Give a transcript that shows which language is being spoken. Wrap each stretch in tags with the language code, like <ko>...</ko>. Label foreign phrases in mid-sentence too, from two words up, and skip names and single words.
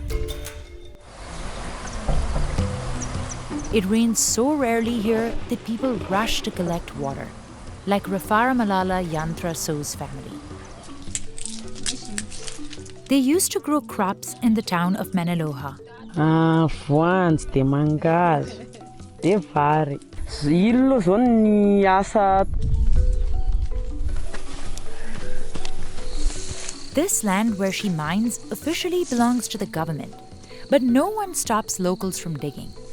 <en>It rains so rarely here that people rush to collect water, like Rafara Malala Yantra So's family. They used to grow crops in the town of Menaloha.</en> <mg>Voanjo, de mangazo, de vary. Ilo zao ny asa.</mg> <en>This land where she mines officially belongs to the government, but no one stops locals from digging.</en>